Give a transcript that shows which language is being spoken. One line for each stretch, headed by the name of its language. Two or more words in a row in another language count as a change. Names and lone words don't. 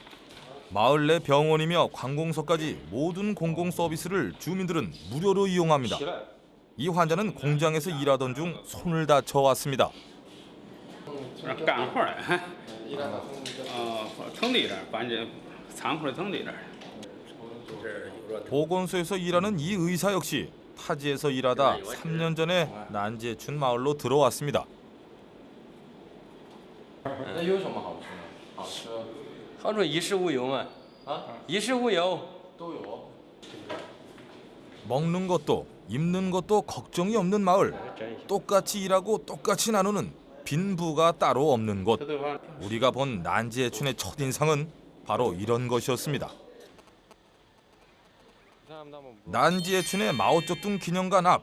Korean: 마을 내 병원이며 관공서까지 모든 공공 서비스를 주민들은 무료로 이용합니다. 이 환자는 공장에서 일하던 중 손을 다쳐 왔습니다.
Chinese: 干活儿，疼的一点，反正残活疼的一点。
Korean: 보건소에서 일하는 이 의사 역시 타지에서 일하다 3년 전에 난지에춘 마을로 들어왔습니다.
Chinese: 那有什么好处呢？好吃。好处衣食无忧嘛。衣食无忧。都有。
Korean: 먹는 것도 입는 것도 걱정이 없는 마을. 똑같이 일하고 똑같이 나누는 빈부가 따로 없는 곳. 우리가 본 난지에춘의 첫인상은 바로 이런 것이었습니다. 난지에춘의 마오쩌둥 기념관 앞.